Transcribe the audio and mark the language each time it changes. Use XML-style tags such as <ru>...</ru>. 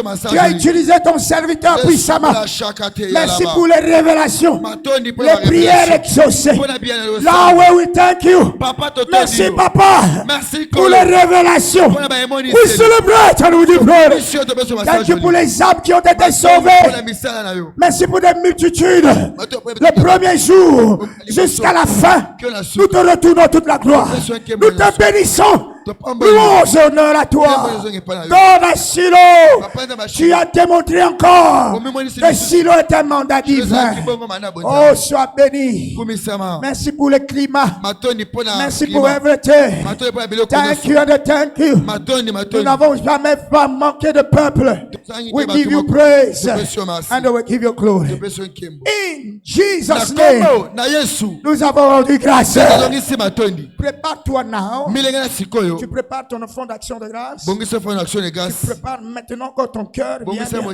<fr>Tu as utilisé ton serviteur puissamment. Merci pour les révélations, les prières exaucées. Là où</fr> <en>we thank you.</en> <fr>Merci Papa pour les révélations.</fr> <en>We celebrate and we give glory. Thank you</en> <fr>pour les âmes qui ont été sauvées. Merci pour des multitudes. Le premier jour jusqu'à la fin, nous te retournons toute la gloire. Nous te bénissons. Louange et honneur à toi. God à Shiloh, tu as démontré encore que Shiloh est un mandat divin. Oh, sois béni. Merci pour le climat. Merci pour</fr> <en>everything. Thank you and thank you.</en> <fr>Nous n'avons jamais pas manqué de peuple.</fr> <en>We give you praise and we give you glory. In Jesus' name,</en> <fr>nous avons rendu grâce. Prépare-toi now. Tu prépares ton offrande d'action de grâce. Tu prépares maintenant que ton cœur bien.</fr>